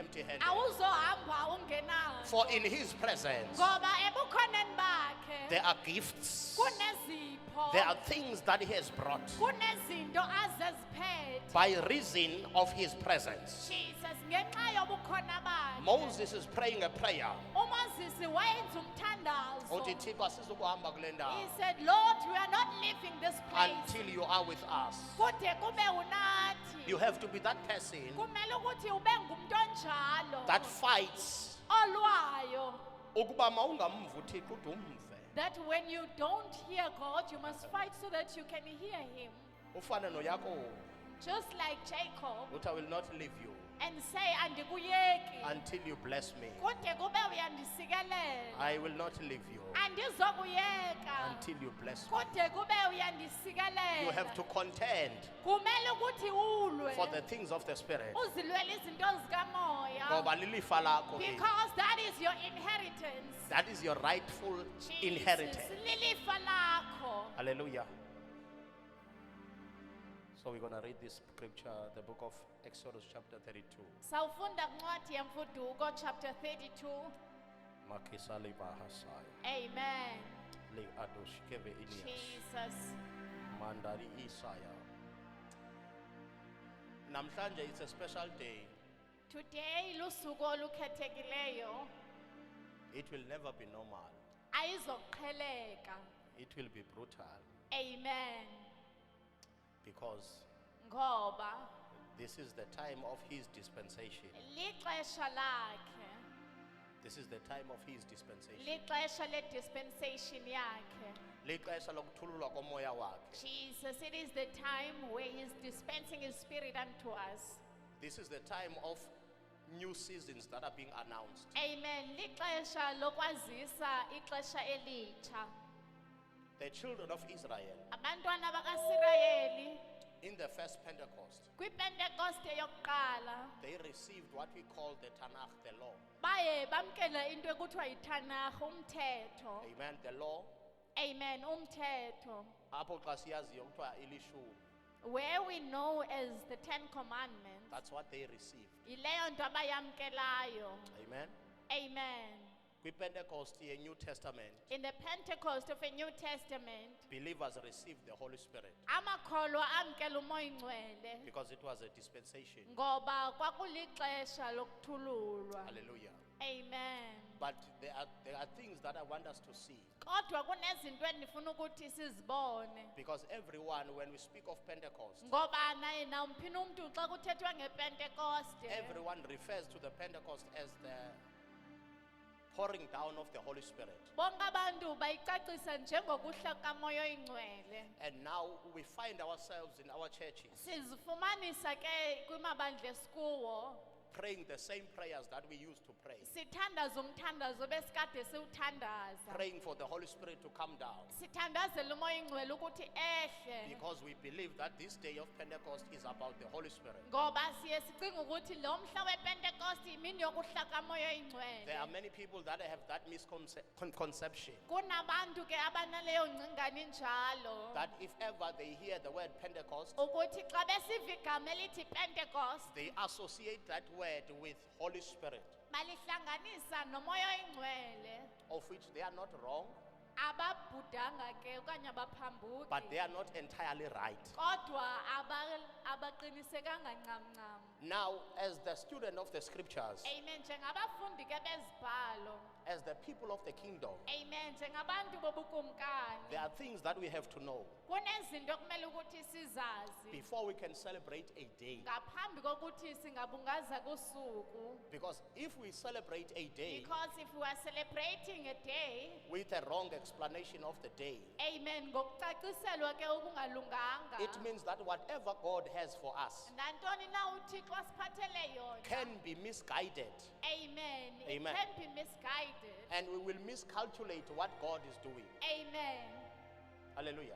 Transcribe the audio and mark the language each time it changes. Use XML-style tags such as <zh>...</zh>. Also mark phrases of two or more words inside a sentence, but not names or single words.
<en>empty-handed.</en> <xh>awuzohamba ungenayo.</xh> <en>For in his presence</en> <xh>Ngoba ebukhoneni bakhe</xh> <en>there are gifts,</en> <xh>kunezipho,</xh> <en>there are things that he has brought</en> <xh>kunezinto azeziphethe.</xh> <en>by reason of his presence.</en> <xh>Jesus ngenxa yobukhona bakhe.</xh> <en>Moses is praying a prayer.</en> <xh>uMoses wayenza umthandazo. Uthi Thixo asizukuhamba kule</xh> <en>He</en> <xh>ndawo</xh> <en>said, Lord, we are not leaving this place. until you are with us.</en> <xh>Kude kube unathi.</xh> <en>You have to be that person</en> <xh>Kumele ukuthi ube ngumuntu onjalo.</xh> <en>that fights</en> <xh>Olwayo. ukuba mawungamva uThixo ude umve.</xh> <en>That when you don't hear God, you must fight so that you can hear Him.</en> <xh>Ufana noYakob</xh> <en>Just like Jacob, uthi I will not leave you and say, Andikuyeki. until you bless me.</en> <xh>Kude kube uyandisikelela.</xh> <en>I will not leave you</en> <xh>Andizokuyeka.</xh> <en>until you bless me.</en> <xh>Kude kube uyandisikelela.</xh> <en>You have to contend</en> <xh>Kumele ukuthi ulwe.</xh> <en>for the things of the Spirit.</en> <xh>Uzilwele izinto zikamoya. Ngoba lilifa lakho eli.</xh> <en>Because that is your inheritance. That is your rightful Jesus, inheritance.</en> <xh>lilifa lakho. Hallelujah.</xh> <en>So we're going to read this scripture, the book of Exodus chapter 32.</en> <xh>Sawufunda kuncwadi yemfuduko chapter 32. Makisali bahasai. Amen. Le adoshkeve inias. Jesus. Mandari Isaya.</xh> <en>Namhlanje it's a special day.</en> <xh>Today lusuku olukhethekileyo.</xh> <en>It will never be normal.</en> <xh>Ayizoqheleka.</xh> <en>It will be brutal Amen. because</en> <xh>Ngoba</xh> <en>this is the time of his dispensation.</en> <xh>lixesha lakhe.</xh> <en>This is the time of his dispensation.</en> <xh>Lixesha le dispensation yakhe. Lixesha lokuthululwa komoya wakhe.</xh> <en>Jesus, it is the time where He's dispensing His Spirit unto us. This is the time of new seasons that are being announced. Amen.</en> <xh>Lixesha lokwazisa ixesha elitsha.</xh> <en>The children of Israel</en> <xh>Abantwana bakaSirayeli</xh> <en>in the first Pentecost,</en> <xh>kwiPentecoste yokuqala</xh> <en>they received what we call the Tanakh, the law.</en> <xh>baye bamkela into ekuthiwa yiTanakh, umthetho.</xh> <en>Amen. The law.</en> <xh>Amen. Umthetho. Apho xa siyaziyo kuthiwa ilishumi.</xh> <en>Where we know as the Ten Commandments. That's what they received.</en> <xh>Yileyo nto abayamkelayo. Amen. Amen.</xh> <en>Kwi-Pentecost, a New Testament, In the Pentecost of a New Testament, believers received the Holy Spirit</en> <xh>amakholwa amkela umoya ingcwele</xh> <en>because it was a dispensation.</en> <xh>ngoba kwakulixesha lokuthululwa. Hallelujah. Amen.</xh> <en>But there are things that I want us to see.</en> <xh>Kodwa kunezinto endifuna ukuthi sizibone.</xh> <en>Because everyone, when we speak of Pentecost,</en> <xh>Ngoba naye nawumphi umuntu xa kuthethwa ngePentecost,</xh> <en>everyone refers to the Pentecost as the pouring down of the Holy Spirit.</en> <xh>bonke abantu bayicacisa njengokuhla kamoya oyingcwele.</xh> <en>And now we find ourselves in our churches</en> <xh>Sizifumanisa ke kwimabandla esikuwo</xh> <en>praying the same prayers that we used to pray.</en> <xh>sithandaza umthandazo besikade siwuthandaza.</xh> <en>Praying for the Holy Spirit to come down.</en> <xh>Sithandazela umoya ingcwele ukuthi ehle.</xh> <en>Because we believe that this day of Pentecost is about the Holy Spirit.</en> <xh>Ngoba siye sicinga ukuthi lo mhla wePentecost imini yokuhla kamoya</xh> <en>There are</en> <xh>ingcwele.</xh> <en>many people that have that misconception</en> <xh>Kunabantu ke abanaleyo ngcingane njalo.</xh> <en>that if ever they hear the word Pentecost,</en> <xh>Ukuthi xa besiva igama elithi Pentecost</xh> <en>they associate that word with Holy Spirit,</en> <xh>balihlanganisa nomoya ingcwele.</xh> <en>of which they are not wrong,</en> <xh>Ababhudanga ke okanye abaphambuki.</xh> <en>but they are not entirely right.</en> <xh>Kodwa abaqinisekanga ncam.</xh> <en>Now, as the student of the scriptures, Amen.</en> <xh>Njengabafundi ke bezibhalo.</xh> <en>as the people of the kingdom, Amen.</en> <xh>Njengabantu bobukumkani.</xh> <en>there are things that we have to know</en> <xh>Kunezinto kumele ukuthi sizazi</xh> <en>before we can celebrate a day.</en> <xh>ngaphambi kokuthi singabungaza kusuku.</xh> <en>Because if we celebrate a day Because if we are celebrating a day, with a wrong explanation of the day,</en> <xh>amen, ngokucaciselwa ke okungalunganga.</xh> <en>it means that whatever God has for us</en> <xh>Nantoni na uThixo asiphathele yona.</xh> <en>can be misguided, Amen. Amen. It can be misguided. and we will miscalculate what God is doing. Amen. Hallelujah.</en>